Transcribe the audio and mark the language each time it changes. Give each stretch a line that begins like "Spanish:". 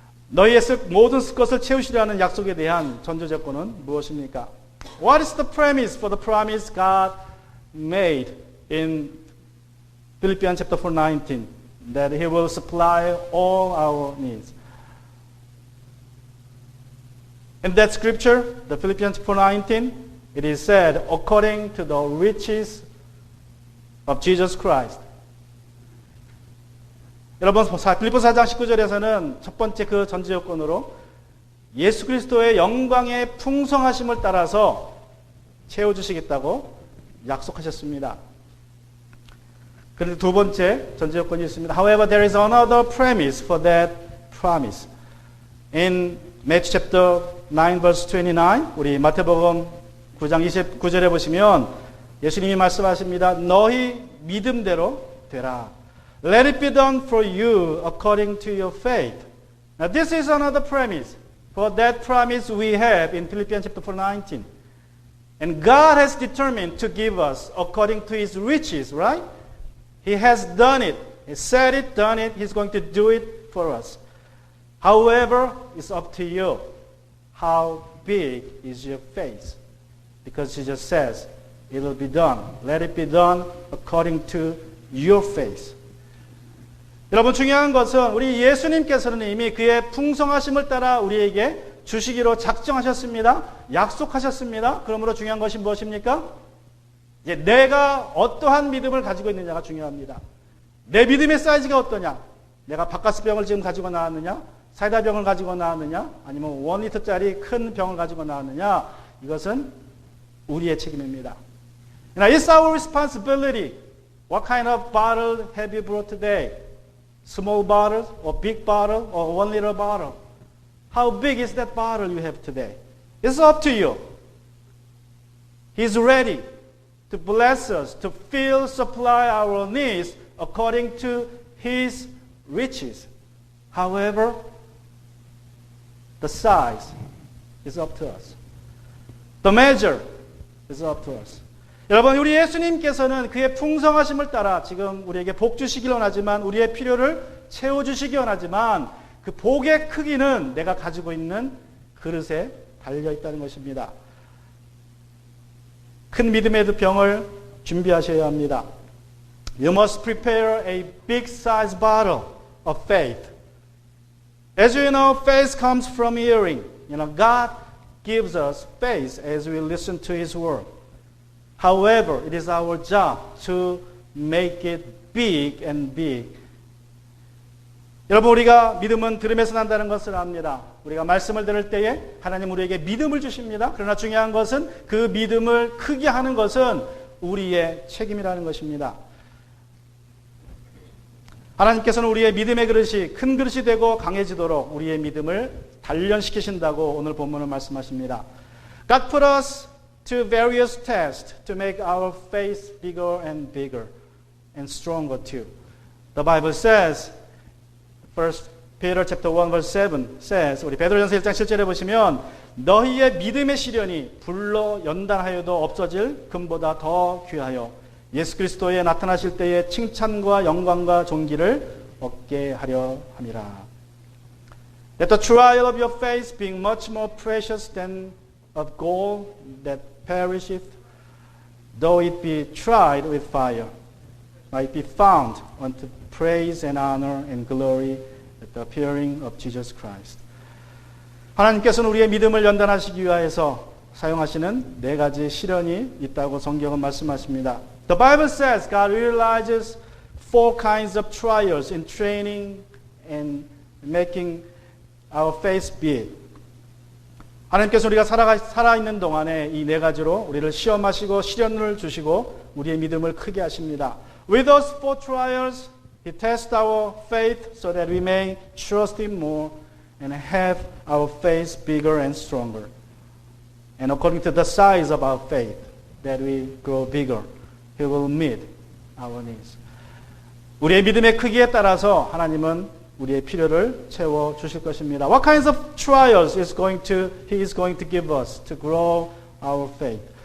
Korean: 너희의 모든 것을 채우시려는 약속에 대한 전제 조건은 무엇입니까?
English: What is the premise for the promise God made in Philippians chapter 4:19 that He will supply all our needs? In that scripture, the Philippians 4:19, it is said, according to the riches of Jesus Christ.
Korean: 여러분, 빌립보 4장 19절에서는 첫 번째 그 전제 조건으로 예수 그리스도의 영광의 풍성하심을 따라서 채워주시겠다고 약속하셨습니다. 그런데 두 번째 전제 조건이 있습니다.
English: However, there is another premise for that promise. In Matthew chapter 9 verse 29,
Korean: 우리 마태복음 9장 29절에 보시면 예수님이 말씀하십니다. 너희 믿음대로 되라.
English: Let it be done for you according to your faith. Now this is another premise For that promise we have in Philippians chapter 4:19. And God has determined to give us according to His riches, right? He has done it. He said it, done it. He's going to do it for us. However, it's up to you. How big is your faith? Because Jesus says, it will be done. Let it be done according to your faith.
Korean: 여러분 중요한 것은 우리 예수님께서는 이미 그의 풍성하심을 따라 우리에게 주시기로 작정하셨습니다. 약속하셨습니다. 그러므로 중요한 것이 무엇입니까? 이제 내가 어떠한 믿음을 가지고 있느냐가 중요합니다. 내 믿음의 사이즈가 어떠냐? 내가 바카스 병을 지금 가지고 나왔느냐? 사이다 병을 가지고 나왔느냐? 아니면 1리터짜리 큰 병을 가지고 나왔느냐? 이것은 우리의 책임입니다.
English: Now, it's our responsibility. What kind of bottle have you brought today? Small bottle or big bottle or 1 liter bottle? How big is that bottle you have today? It's up to you. He's ready to bless us, to fill, supply our needs according to His riches. However, the size is up to us. The measure is up to us.
Korean: 여러분, 우리 예수님께서는 그의 풍성하심을 따라 지금 우리에게 복 주시기 원하지만 우리의 필요를 채워주시기 원하지만 그 복의 크기는 내가 가지고 있는 그릇에 달려있다는 것입니다. 큰 믿음의 병을 준비하셔야 합니다.
English: You must prepare a big size bottle of faith. As you know, faith comes from hearing. God gives us faith as we listen to His word. However, it is our job to make it big and big.
Korean: 여러분, 우리가 믿음은 들음에서 난다는 것을 압니다. 우리가 말씀을 들을 때에 하나님 우리에게 믿음을 주십니다. 그러나 중요한 것은 그 믿음을 크게 하는 것은 우리의 책임이라는 것입니다. 하나님께서는 우리의 믿음의 그릇이 큰 그릇이 되고 강해지도록 우리의 믿음을 단련시키신다고 오늘 본문은 말씀하십니다.
English: God put us to various tests to make our faith bigger and bigger and stronger too. The Bible says, 1 Peter chapter 1 verse 7 says,
Korean: 우리 베드로전서 1장 7절에 보시면 너희의 믿음의 시련이 불로 연단하여도 없어질 금보다 더 귀하여 예수 그리스도에 나타나실 때에 칭찬과 영광과 존귀를 얻게 하려 함이라.
English: Let the trial of your faith being much more precious than of gold that perisheth, though it be tried with fire, might be found unto praise and honor and glory at the appearing of Jesus Christ.
Korean: 하나님께서는 우리의 믿음을 연단하시기 위하여서 사용하시는 4가지 시련이 있다고 성경은 말씀하십니다.
English: The Bible says God utilizes 4 kinds of trials in training and making our faith big.
Korean: 하나님께서 우리가 살아있는 동안에 이 4가지로 우리를 시험하시고 시련을 주시고 우리의 믿음을 크게 하십니다.
English: With those 4 trials, He tests our faith so that we may trust Him more and have our faith bigger and stronger. And according to the size of our faith, that we grow bigger, He will meet our needs.
Korean: 우리의 믿음의 크기에 따라서 하나님은 우리의 필요를 채워 주실 것입니다.
English: What kinds of trials He is going to give us to grow our faith?